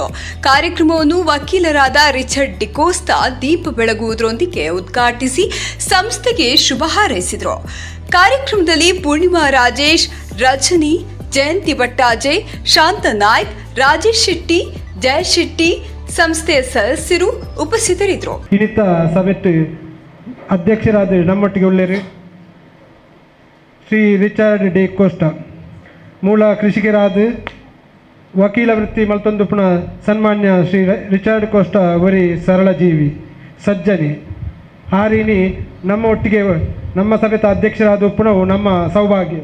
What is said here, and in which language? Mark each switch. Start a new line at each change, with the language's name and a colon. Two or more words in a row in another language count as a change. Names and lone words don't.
Kannada: ಕಾರ್ಯಕ್ರಮವನ್ನು ವಕೀಲರಾದ ರಿಚರ್ಡ್ ಡಿಕೋಸ್ತಾ ದೀಪ ಬೆಳಗುವುದರೊಂದಿಗೆ ಉದ್ಘಾಟಿಸಿ ಸಂಸ್ಥೆಗೆ ಶುಭ ಹಾರೈಸಿದರು. ಕಾರ್ಯಕ್ರಮದಲ್ಲಿ ಪೂರ್ಣಿಮಾ ರಾಜೇಶ್, ರಜನಿ, ಜಯಂತಿ ಭಟ್ಟಾಜಯ್, ಶಾಂತ ನಾಯ್ಕ್, ರಾಜೇಶ್ ಶೆಟ್ಟಿ, ಜಯ ಶೆಟ್ಟಿ, ಸಂಸ್ಥೆಯ ಸದಸ್ಯರು ಉಪಸ್ಥಿತರಿದ್ದರು.
Tulu: ಇನ್ನಿತ ಸಭೆಟ್ ಅಧ್ಯಕ್ಷರಾದ ನಮ್ಮೊಟ್ಟಿಗೆ ಉಳ್ಳೇರು ಶ್ರೀ ರಿಚರ್ಡ್ ಡಿ ಕೋಸ್ಟಾ, ಮೂಲ ಕೃಷಿಕರಾದ ವಕೀಲ ವೃತ್ತಿ ಮಲ್ತೊಂದು ಪುನಃ ಸನ್ಮಾನ್ಯ ಶ್ರೀ ರಿಚರ್ಡ್ ಕೋಸ್ಟಾ ಒರಿ ಸರಳ ಜೀವಿ ಸಜ್ಜನಿ ಹಾರಿನಿ ನಮ್ಮ ಒಟ್ಟಿಗೆ ನಮ್ಮ ಸಭೆತ ಅಧ್ಯಕ್ಷರಾದ ಪುನಃ ನಮ್ಮ ಸೌಭಾಗ್ಯ.